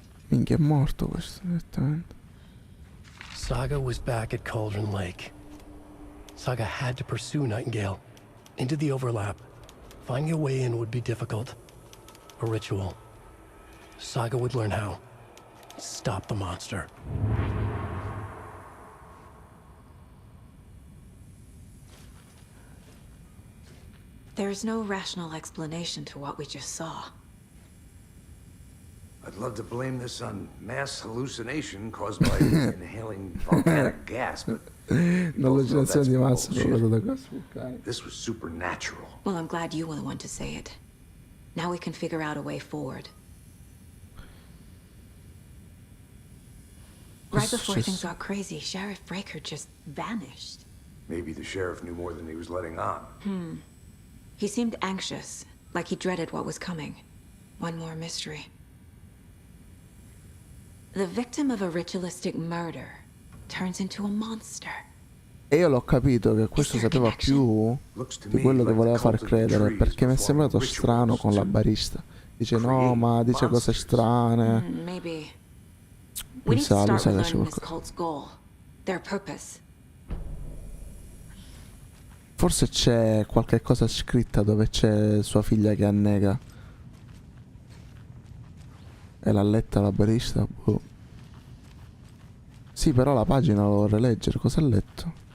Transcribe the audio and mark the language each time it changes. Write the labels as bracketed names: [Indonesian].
[Italian] Minchia, è morto questo direttamente. [English] Saga was back at Cauldron Lake. Saga had to pursue Nightingale into the overlap. Finding a way in would be difficult. A ritual. Saga would learn how. Stop the monster. There's no rational explanation to what we just saw. I'd love to blame this on mass hallucination caused by inhaling volcanic gas, but [Italian] L'allucinazione di massa provocata da gas vulcanico. [English] this was supernatural. Well, I'm glad you were the one to say it. Now we can figure out a way forward. Right before things got crazy, Sheriff Breaker just vanished. Maybe the sheriff knew more than he was letting on. He seemed anxious, like he dreaded what was coming. One more mystery. The victim of a ritualistic murder turns into a monster. [Italian] E io l'ho capito che questo sapeva più di quello che voleva far credere, perché mi è sembrato strano con la barista. Dice no, ma dice cose strane. [English] Maybe. We need to [Italian] Pensavo, [English] start [Italian] sai [English] with [Italian] che c'è [English] learning this [Italian] qualcosa. [English] cult's goal, their purpose. [Italian] Forse c'è qualche cosa scritta dove c'è sua figlia che annega. E l'ha letta la barista? Boh. Sì, però la pagina la vorrei leggere. Cosa ha letto?